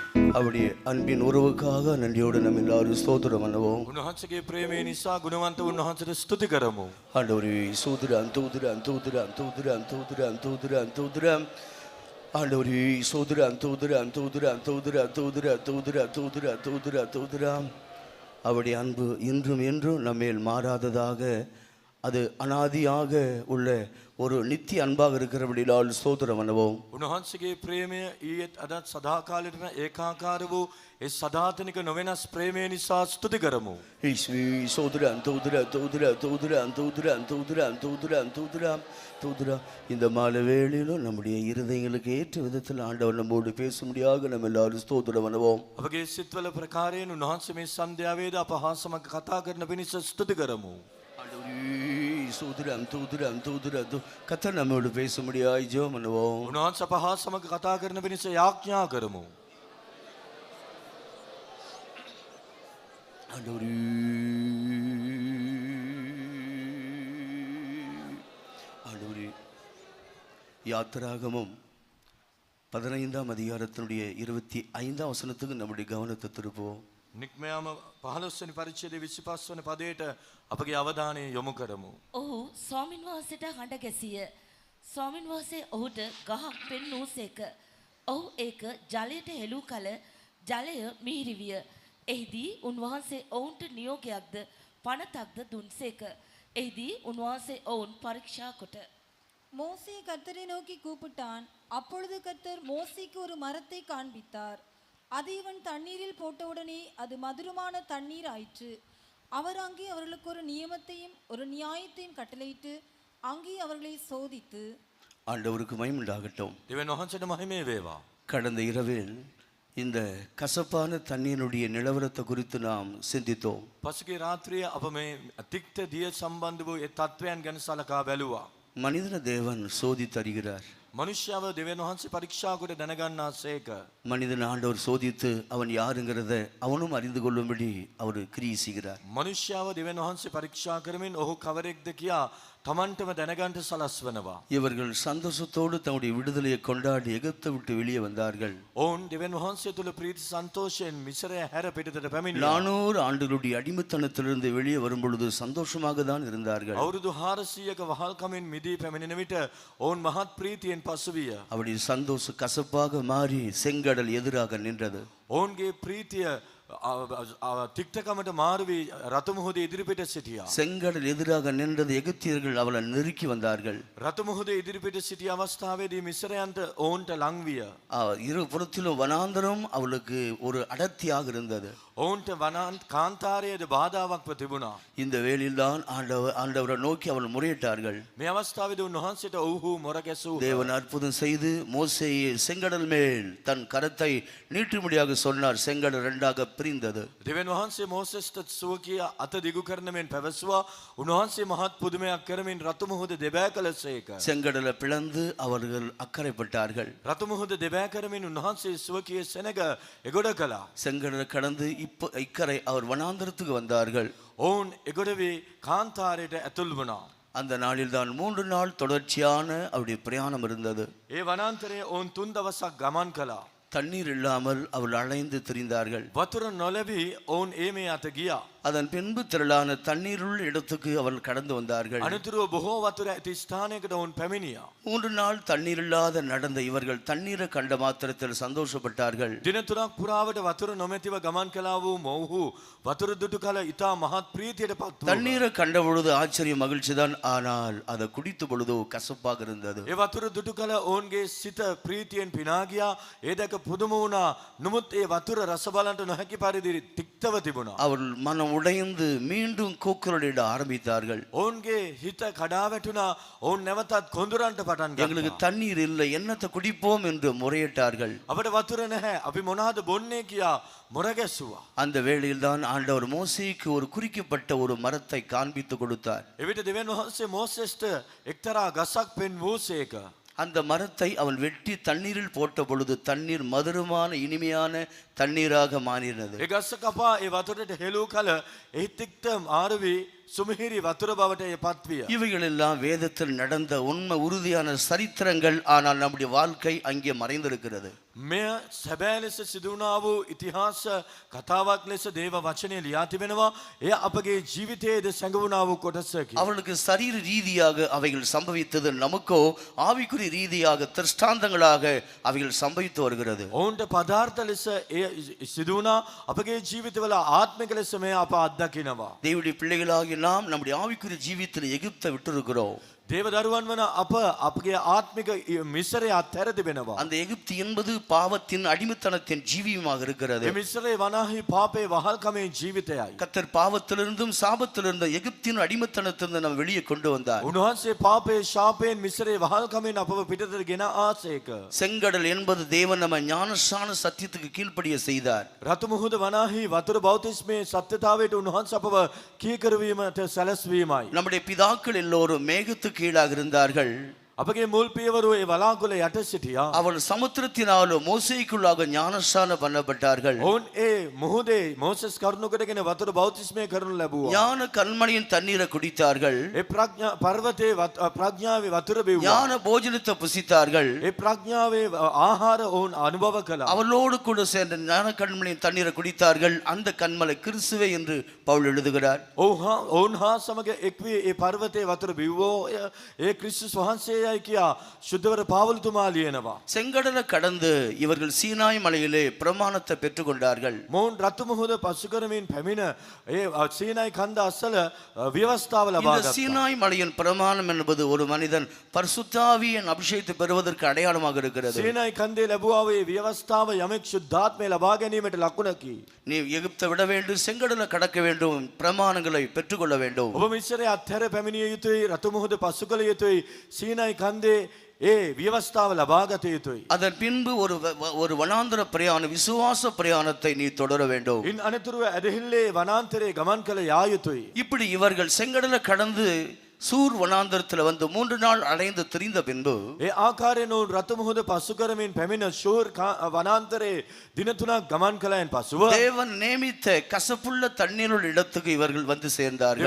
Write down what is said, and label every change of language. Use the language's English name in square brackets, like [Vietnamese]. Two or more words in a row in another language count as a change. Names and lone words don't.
[Tamil] அவருடைய அன்பின் உறவுக்காக நன்றியோடு நம்ம எல்லாரும் ஸ்தோத்திரம் பண்ணுவோம். [Sinhala] උන්වහන්සේගේ ප්‍රේමය නිසා ගුණවන්ත උන්වහන්සේට ස්තුති කරමු. [Tamil] ஆண்டவரே சோதரம் தூதரம் தூதரம் தூதரம் தூதரம் தூதரம் தூதரம் ஆண்டவரே சோதரம் தூதரம் தூதரம் தூதரம் தூதரம் தூதரம் தூதரம் தூதரம் தூதரம். அவருடைய அன்பு இன்றும் என்றும் நம்மேல் மாறாததாக அது அனாதியாக உள்ள ஒரு நித்திய அன்பாக இருக்கிறபடியால் ஸ்தோத்திரம் பண்ணுவோம். [Sinhala] උන්වහන්සේගේ ප්‍රේමය ඊයේත් අදත් සදාකාලෙටම ඒකාකාර වූ ඒ සදාතනික නොවෙනස් ප්‍රේමය නිසා ස්තුති කරමු. [Tamil] ஈஸ்வி சோதரம் தூதரம் தூதரம் தூதரம் தூதரம் தூதரம் தூதரம் தூதரம் தூதரம். இந்த மாலை வேளையிலும் நம்முடைய இருதயங்களுக்கு ஏற்ற விதத்தில் ஆண்டவர் நம்மோடு பேசும்படியாக நம்ம எல்லாரும் ஸ்தோத்திரம் பண்ணுவோம். [Sinhala] අපගේ සිත්වල ප්‍රකාරයෙන් උන්වහන්සේ මේ සන්ධ්‍යාවේදී අප හා සමග කතා කරන පිණිස ස්තුති කරමු. [Tamil] சூதுரம் தூதுரம் தூதுரம் கர்த்தர் நம்மோடு பேசும்படியாய் ஜெபம் பண்ணுவோம். [Sinhala] උන්වහන්සේ අප හා සමග කතා කරන පිණිස යාඥා කරමු. [Tamil] ஆண்டவரே ஆண்டவரே யாத்திராகமம் 15ஆம் அதிகாரத்தினுடைய 25ஆம் வசனத்துக்கு நம்முடைய கவனத்தை திருப்புவோம். [Sinhala] නික්මයාම 15 වෙනි පරිච්ඡේදයේ 25 වෙනි පදයට අපගේ අවධානය යොමු කරමු. ඔහු ස්වාමින් වහන්සේට හඬ ගැසිය. ස්වාමින් වහන්සේ ඔහුට ගහක් පෙන්වූසේක. ඔහු ඒක ජලයට හෙළූ කල ජලය මිහිරි විය. එහිදී උන්වහන්සේ ඔවුන්ට නියෝගයක්ද පනතක්ද දුන්සේක. එහිදී උන්වහන්සේ ඔවුන් පරීක්ෂා කොට [Tamil] மோசே கர்த்தரை நோக்கி கூப்பிட்டான். அப்பொழுது கர்த்தர் மோசேக்கு ஒரு மரத்தை காண்பித்தார். அதை இவன் தண்ணீரில் போட்டவுடனே அது மதுரமான தண்ணீர் ஆயிற்று. அவர் அங்கே அவர்களுக்கு ஒரு நியமத்தையும் ஒரு நியாயத்தையும் கட்டளையிட்டு அங்கே அவர்களை சோதித்து. ஆண்டவருக்கு மகிமை உண்டாகட்டும். [Sinhala] දෙවියන් වහන්සේට මහිමේ වේවා. [Tamil] கடந்த இரவில் இந்த கசப்பான தண்ணீருடைய நிலவரத்தை குறித்து நாம் சிந்தித்தோம். [Sinhala] පසුගිය රාත්‍රියේ අප මේ තික්ත දිය සම්බන්ධ වූ ඒ තත්වයන් ගැන සලකා බැලුවා. [Tamil] மனிதன தேவன் சோதித்தருகிறார். [Sinhala] මනුෂ්‍යව දෙවියන් වහන්සේ පරීක්ෂා කොට දැනගන්නාසේක. [Tamil] மனிதன் ஆண்டவர் சோதித்து அவன் யாருங்கிறத அவனும் அறிந்து கொள்ளும்படி அவர் கிரியை செய்கிறார். [Sinhala] මනුෂ්‍යව දෙවියන් වහන්සේ පරීක්ෂා කරමින් ඔහු කවරෙක්ද කියා තමන්ටම දැනගන්න සලස්වනවා. [Tamil] இவர்கள் சந்தோஷத்தோடு தன்னுடைய விடுதலையை கொண்டாடி எகிப்தை விட்டு வெளியே வந்தார்கள். [Sinhala] ඔවුන් දෙවියන් වහන්සේ තුල ප්‍රීති සන්තෝෂයෙන් මිශ්‍රය හැර පිටතට පැමිණියා. [Tamil] 400 ஆண்டுகளுடைய அடிமைத்தனத்திலிருந்து வெளியே வரும்பொழுது சந்தோஷமாக தான் இருந்தார்கள். [Sinhala] අවුරුදු 400ක වහල්කමින් මිදී පැමිණෙන විට ඔවුන් මහත් ප්‍රීතියෙන් පසුවිය. [Tamil] அவருடைய சந்தோஷம் கசப்பாக மாறி செங்கடல் எதிராக நின்றது. [Sinhala] ඔවුන්ගේ ප්‍රීතිය තික්තකමට මාරු වී රතු මුහුදේ ඉදිරිපිට සිටියා. [Tamil] செங்கடல் எதிராக நின்றது. எகிப்தியர்கள் அவளை நெருக்கி வந்தார்கள். [Sinhala] රතු මුහුදේ ඉදිරිපිට සිටි අවස්ථාවේදී මිශ්‍රයන්ට ඔවුන්ට ලං විය. [Tamil] இரு புறத்திலும் வனாந்தரம் அவளுக்கு ஒரு அடர்த்தியாக இருந்தது. [Sinhala] ඔවුන්ට වනාන්ත කාන්තාරයේද බාධාවක්ව තිබුණා. [Tamil] இந்த வேளையில்தான் ஆண்டவரை நோக்கி அவள் முறையிட்டார்கள். [Sinhala] මේ අවස්ථාවේදී උන්වහන්සේට ඔව්හු මොර ගැසූ. [Tamil] தேவன் அற்புதம் செய்து மோசேயை செங்கடல் மேல் தன் கரத்தை நீட்டும்படியாக சொன்னார். செங்கடல் இரண்டாக பிரிந்தது. [Sinhala] දෙවියන් වහන්සේ මෝසෙස්ට සුවකිය අත දිගු කරන මෙන් පැවසුවා. උන්වහන්සේ මහත් පුදුමයක් කරමින් රතු මුහුද දෙබෑ කළසේක. [Tamil] செங்கடலை பிளந்து அவர்கள் அக்கறைப்பட்டார்கள். [Sinhala] රතු මුහුද දෙබෑ කරමින් උන්වහන්සේ සුවකිය සෙනග එගොඩ කළා. [Tamil] செங்கடலை கடந்து இக்கரை அவர் வனாந்தரத்துக்கு வந்தார்கள். [Sinhala] ඔවුන් එගොඩ වී කාන්තාරයට ඇතුල් වුණා. [Tamil] அந்த நாளில் தான் 3 நாள் தொடர்ச்சியான அவருடைய பிரயாணம் இருந்தது. [Sinhala] ඒ වනාන්තරයේ ඔවුන් 3 දවසක් ගමන් කළා. [Tamil] தண்ணீர் இல்லாமல் அவள் அலைந்து திரிந்தார்கள். [Sinhala] වතුර නොලැබී ඔවුන් ඒ මේ අත ගියා. [Tamil] அதன் பின்பு திரளான தண்ணீருள்ள இடத்துக்கு அவள் கடந்து வந்தார்கள். [Sinhala] අනතුරුව බොහෝ වතුර ඇති ස්ථානයකට ඔවුන් පැමිණියා. [Tamil] 3 நாள் தண்ணீர் இல்லாத நடந்த இவர்கள் தண்ணீரை கண்ட மாத்திரத்தில் சந்தோஷப்பட்டார்கள். [Sinhala] දින 3ක් පුරාවට වතුර නොමැතිව ගමන් කළා වූ මොවුහු වතුර දුටු කල ඉතා මහත් ප්‍රීතියට පත් වුණා. [Tamil] தண்ணீரை கண்ட பொழுது ஆச்சரியம் மகிழ்ச்சிதான். ஆனால் அதை குடித்த பொழுதோ கசப்பாக இருந்தது. [Sinhala] ඒ වතුර දුටු කල ඔවුන්ගේ සිත ප්‍රීතියෙන් පිනා ගියා. ඒ දැක පුදුම වුණා. නමුත් ඒ වතුර රස බලන්න නොහැකි පරිදි තික්තව තිබුණා. [Tamil] அவள் மனம் உடைந்து மீண்டும் கூக்குரலிட ஆரம்பித்தார்கள். [Sinhala] ඔවුන්ගේ හිත කඩා වැටුණා. ඔවුන් නැවතත් කොඳුරන්ට පටන් ගත්තා. [Tamil] எங்களுக்கு தண்ணீர் இல்லை, என்னத்தை குடிப்போம் என்று முறையிட்டார்கள். [Sinhala] අපිට වතුර නැහැ. අපි මොනවද බොන්නේ කියා මොර ගැසුවා. [Tamil] அந்த வேளையில் தான் ஆண்டவர் மோசேக்கு ஒரு குறிக்கப்பட்ட ஒரு மரத்தை காண்பித்து கொடுத்தார். [Sinhala] එවිට දෙවියන් වහන්සේ මෝසෙස්ට එක්තරා ගසක් පෙන්වූසේක. [Tamil] அந்த மரத்தை அவன் வெட்டி தண்ணீரில் போட்ட பொழுது தண்ணீர் மதுரமான இனிமையான தண்ணீராக மாறினது. [Sinhala] ඒ ගස්ස කපා ඒ වතුරට හෙළූ කල එහි තික්ත මාරු වී சுமிහිரி වතුර බවට පත් විය. [Tamil] இவைகள் எல்லாம் வேதத்தில் நடந்த உண்மை உறுதியான சரித்திரங்கள். ஆனால் நம்முடைய வாழ்க்கை அங்கே மறைந்திருக்கிறது. [Sinhala] මෙය සැබෑ ලෙස සිදු වුණා වූ ඉතිහාස කතාවක් ලෙස දේව වචනය ලියා තිබෙනවා. එය අපගේ ජීවිතයේද සැඟවුණා වූ කොටසකි. [Tamil] அவளுக்கு சரீர ரீதியாக அவைகள் சம்பவித்தது, நமக்கோ ஆவிக்குறி ரீதியாக திருஷ்டாந்தங்களாக அவைகள் சம்பவித்து வருகிறது. [Sinhala] ඔවුන්ට පදාර්ථ ලෙස එය සිදු වුණා. අපගේ ජීවිතවල ආත්මික ලෙස මෙය අප අත්දකිනවා. [Tamil] தேவனுடைய பிள்ளைகளாகிய நாம் நம்முடைய ஆவிக்குரிய ஜீவியத்தில் எகிப்தை விட்டிருக்கிறோம். [Sinhala] දේව දරුවන් වන අප අපගේ ආත්මික මිශ්‍රය අත්හැර තිබෙනවා. [Tamil] அந்த எகிப்து என்பது பாவத்தின் அடிமைத்தனத்தின் ஜீவியமாக இருக்கிறது. [Sinhala] මේ මිශ්‍රේ වනාහි පාපේ වහල්කමේ ජීවිතයයි. [Tamil] கர்த்தர் பாவத்திலிருந்தும் சாபத்திலிருந்தும் எகிப்தின் அடிமைத்தனத்திலிருந்து நம்ம வெளியே கொண்டு வந்தார். [Sinhala] උන්වහන්සේ පාපේ ශාපයෙන් මිශ්‍රේ වහල්කමෙන් අපව පිටතට ගෙන ආසේක. [Tamil] செங்கடல் என்பது தேவன் நம்ம ஞானசான சத்தியத்துக்கு கீழ்ப்படிய செய்தார். [Sinhala] රතු මුහුද වනාහි වතුර බෞතිස්මේ සත්‍යතාවයට උන්වහන්සේ අපව කීකරවීමට සැලැස්වීමයි. [Tamil] நம்முடைய பிதாக்கள் எல்லோரும் மேகத்துக்கு கீழாக இருந்தார்கள். [Sinhala] අපගේ මුල් පියවරු ඒ වලාකුළ යට සිටියා. [Tamil] அவள் சமுத்திரத்தினாலும் மோசேக்குள்ளாக ஞானஸ்நானம் பண்ணப்பட்டார்கள். [Sinhala] ඔවුන් ඒ මුහුදේ මෝසස් කරුණු කොටගෙන වතුර බෞතිස්මය කරනු ලැබුවා. [Tamil] ஞான கண்மணியின் தண்ணீரை குடித்தார்கள். [Sinhala] ඒ පර්වතයේ ප්‍රඥාවේ වතුර බිව්වා. [Tamil] ஞான போஜனத்தை புசித்தார்கள். [Sinhala] ඒ ප්‍රඥාවේ ආහාර ඔවුන් අනුභව කළා. [Tamil] அவளோடு கூட சேர்ந்த ஞான கண்மணியின் தண்ணீரை குடித்தார்கள். அந்த கண்மலை கிறிஸ்துவே என்று பவுல் எழுதுகிறார். [Sinhala] ඔවුන් හා සමග එක්වී ඒ පර්වතයේ වතුර බිව්වෝ ඒ ක්‍රිස්තුස් වහන්සේයයි කියා ශුද්ධවර පාවලතුමා ලියනවා. [Tamil] செங்கடலை கடந்து இவர்கள் சீனாய் மலையிலே பிரமாணத்தை பெற்றுக்கொண்டார்கள். [Sinhala] මොවුන් රතු මුහුද පසු කරමින් පැමිණ ඒ සීනායි කන්ද අස්සල ව්‍යවස්ථාව ලබා [Tamil] இந்த [Sinhala] ගත්තා. [Tamil] சீனாய் மலையின் பிரமாணம் என்பது ஒரு மனிதன் பரிசுத்தாவியின் அபிஷேகத்தை பெறுவதற்கு அடையாளமாக இருக்கிறது. [Sinhala] සීනායි කන්දේ ලැබුවා වූ ව්‍යවස්ථාව යමෙක් ශුද්ධාත්මය ලබා ගැනීමට ලකුණකි. [Tamil] நீ எகிப்தை விட வேண்டும், செங்கடலை கடக்க வேண்டும், பிரமாணங்களை பெற்றுக்கொள்ள வேண்டும். [Sinhala] ඔබ මිශ්‍රය අත්හැර පැමිණිය යුතුයි. රතු මුහුද පසු කළ යුතුයි. සීනායි කන්දේ ඒ ව්‍යවස්ථාව ලබා ගත යුතුයි. [Tamil] அதன் பின்பு ஒரு வனாந்தர பிரயாணம், விசுவாச பிரயாணத்தை நீ தொடர வேண்டும். [Sinhala] ඉන් අනතුරුව ඇදහිල්ලේ වනාන්තරේ ගමන් කළ යා යුතුයි. [Tamil] இப்படி இவர்கள் செங்கடலை கடந்து சூர் வனாந்தரத்தில் வந்து 3 நாள் அலைந்து திரிந்த பின்பு [Sinhala] ඒ ආකාරයෙන් ඔවුන් රතු මුහුද පසු කරමින් පැමිණ ෂූර් වනාන්තරේ දින 3ක් ගමන් කළයන් පසුව [Tamil] தேவன் நியமித்த கசப்புள்ள தண்ணீருள்ள இடத்துக்கு இவர்கள் வந்து சேர்ந்தார்கள்.